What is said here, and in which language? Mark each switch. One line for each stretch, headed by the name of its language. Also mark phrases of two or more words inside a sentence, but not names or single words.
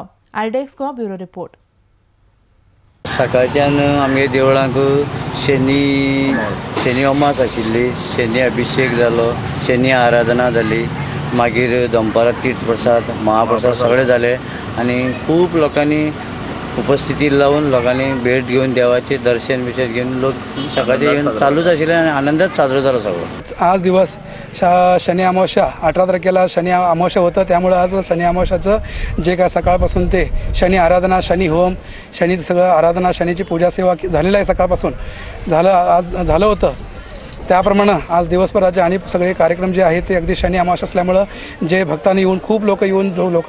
English: आरडेक्सको bureau report.
Konkani: सकाळच्यान आमगे देवळांक शनी अमास आशिल्ली, शनी अभिषेक जालो, शनी आराधना जाली। मागीर दनपारां तीर्थ प्रसाद, महाप्रसाद सगळे जाले आनी खूप लोकांनी उपस्थिती लावून लोकांनी भेट घेऊन देवाचे दर्शन घेऊन लोक सकाळचे येऊन चालूच आशिल्ले आनी आनंदात साजरो जालो सगळो।
Marathi: आज दिवस शनी अमावस्या 18 तारखेला शनी अमावस्या होतं, त्यामुळे आज शनी अमावस्याचं जे काय सकाळपासून ते शनी आराधना, शनी होम, शनीचं सगळं आराधना, शनीची पूजा सेवा झालेलं आहे। सकाळपासून झालं होतं त्याप्रमाणे आज दिवसभराचे आणि सगळे कार्यक्रम जे आहेत ते अगदी शनी अमावस्या असल्यामुळं जे भक्तांनी येऊन खूप लोक येऊन लोक